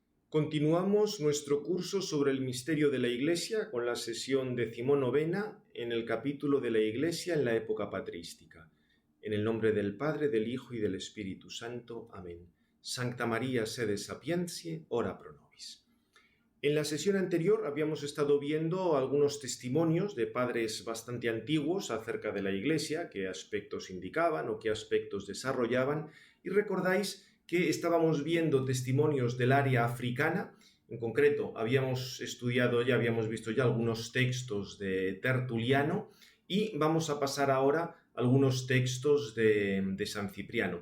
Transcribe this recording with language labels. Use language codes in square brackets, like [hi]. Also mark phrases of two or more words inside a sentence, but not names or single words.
[es] Continuamos nuestro curso sobre el misterio de la Iglesia con la sesión 19 en el capítulo de la Iglesia en la época patrística. En el nombre del Padre, del Hijo y del Espíritu Santo. Amén. [la] Sancta María, sede sapientiae, ora pro nobis. [es] En la sesión anterior habíamos estado viendo algunos testimonios de padres bastante antiguos acerca de la Iglesia, qué aspectos indicaban o qué aspectos desarrollaban, y recordáis que estábamos viendo testimonios del área africana. En concreto, habíamos visto ya algunos textos de Tertuliano y vamos a pasar ahora a algunos textos de San Cipriano.